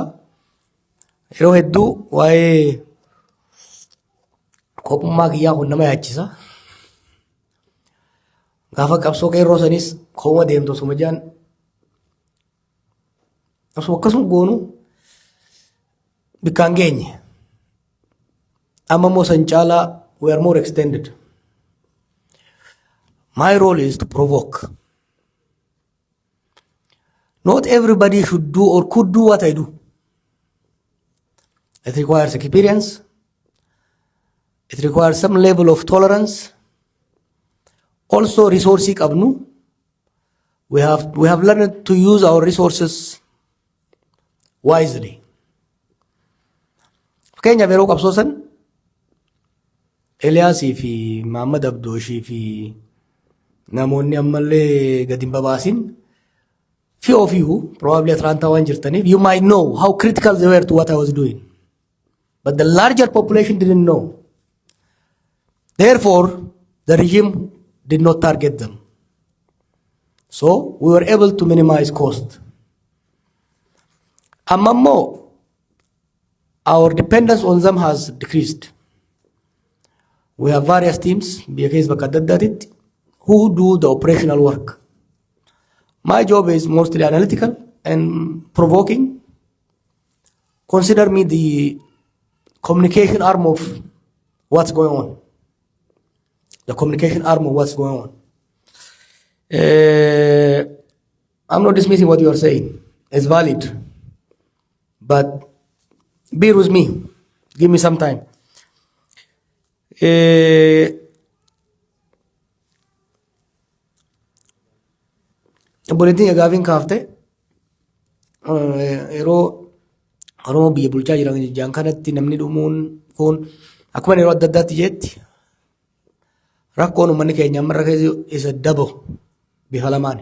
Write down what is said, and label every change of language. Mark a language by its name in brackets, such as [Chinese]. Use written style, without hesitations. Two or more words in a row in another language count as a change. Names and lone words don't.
[Oromo] Yeroo hedduu waa'ee kophummaa kiyyaa kun nama yaachisa. Gaafa qabsoo qeerroo sanis kooma deemtu osuma jaan akkasuma goonu bikkaan geenye. Amma immoo san caalaa [English] we are more extended. My role is to provoke. Not everybody should do or could do what I do. It requires experience. It requires some level of tolerance. Also, resources qabnu. We have learned to use our resources wisely. [Oromo] Fakkeenya yeroo qabsoo san Eliyaasii fi Muhammad Abdooshii fi namoonni ammallee gadi hin babaasin. [English] Few of you, probably Atlanta [Oromo] waan jirtaniif, [English] you might know how critical they were to what I was doing. But the larger population didn't know. Therefore, the regime did not target them. So, we were able to minimize cost. [Oromo] Amma immoo, [English] our dependence on them has decreased. We have various teams, [Oromo] biyya keessa bakka adda addaatitti, [English] who do the operational work. My job is mostly analytical and provoking. Consider me the communication arm of what's going on. The communication arm of what's going on. I'm not dismissing what you are saying. It's valid. But bear with me. Give me some time. [Oromo] Obboleettiin gaafiin kaaftee yeroo Oromoo biyya bulchaa jiran jaan kanatti namni dhumuun kun akkuma yeroo adda addaatti jetti rakkoon uummanni keenya amma irra isa dabo bifa lamaan.